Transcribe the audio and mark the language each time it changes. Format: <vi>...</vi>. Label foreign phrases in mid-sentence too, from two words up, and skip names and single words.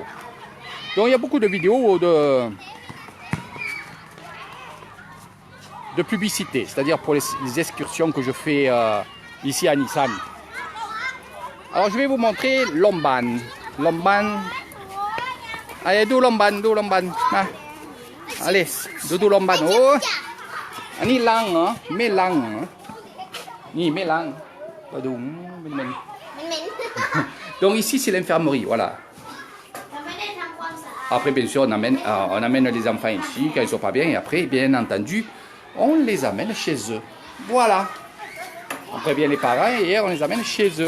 <fr>Donc il y a beaucoup de vidéos de publicité, c'est-à-dire pour les excursions que je fais ici à Nissan. Alors je vais vous montrer Lomban. Lomban. Allez, Lomban. Ah. Allez, Lomban. Oh. Ni lang, melang. Ni melang. Donc ici c'est l'infirmerie, voilà. Après bien sûr on amène les enfants ici quand ils ne sont pas bien et après bien entendu on les amène chez eux. Voilà. On prévient les parents et on les amène chez eux.</fr>